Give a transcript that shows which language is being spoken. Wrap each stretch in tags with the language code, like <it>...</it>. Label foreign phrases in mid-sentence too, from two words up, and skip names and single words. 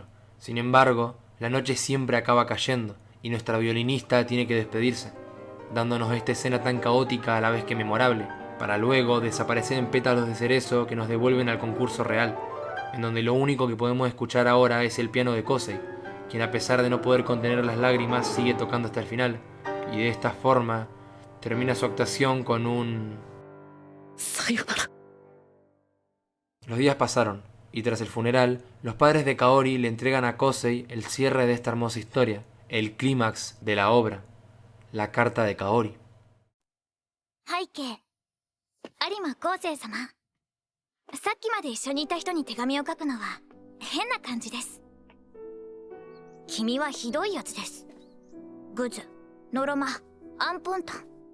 <es>Sin embargo, la noche siempre acaba cayendo y nuestra violinista tiene que despedirse, dándonos esta escena tan caótica a la vez que memorable, para luego desaparecer en pétalos de cerezo que nos devuelven al concurso real, en donde lo único que podemos escuchar ahora es el piano de Kosei, quien a pesar de no poder contener las lágrimas sigue tocando hasta el final, y de esta forma termina su actuación con un... ¡Sayonara! Los días pasaron, y tras el funeral, los padres de Kaori le entregan a Kosei el cierre de esta hermosa historia, el clímax de la obra, la carta de Kaori.</es> <ja>有馬昴生様、さっきまで一緒にいた人に手紙を書くのは変な感じです。君はひどいやつです。グズ、ノロマ、アンポンタン。</ja>